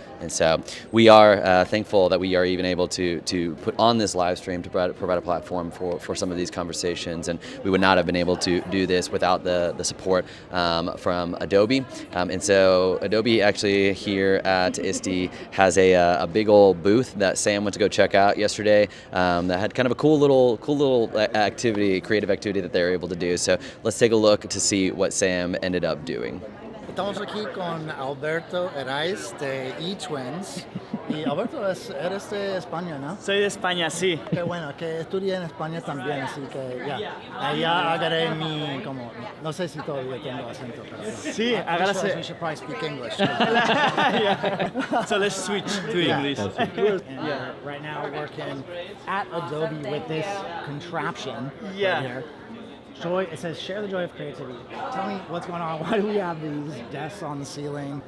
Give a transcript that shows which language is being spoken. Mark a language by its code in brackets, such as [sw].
[en] And so we are thankful that we are even able to put on this live stream to provide a platform for some of these conversations, and we would not have been able to do this without the support from Adobe. And so Adobe actually here at ISTE has a big old booth that Sam went to go check out yesterday that had kind of a cool little activity, creative activity that they were able to do. So let's take a look to see what Sam ended up doing. [es] Estamos aquí con Alberto Herraiz de eTwins. Y Alberto, eres de España, ¿no? Soy de España, sí. Qué bueno, que estudié en España también, así que ya. Ahí ya agarré no sé si todavía tengo acento, pero... Sí, agárrase. [en] We should probably speak English. Yeah. So let's switch to English. And right now working at Adobe with this contraption right here. It says, share the joy of creativity. Tell me what's going on. Why do we have these desks on the ceiling?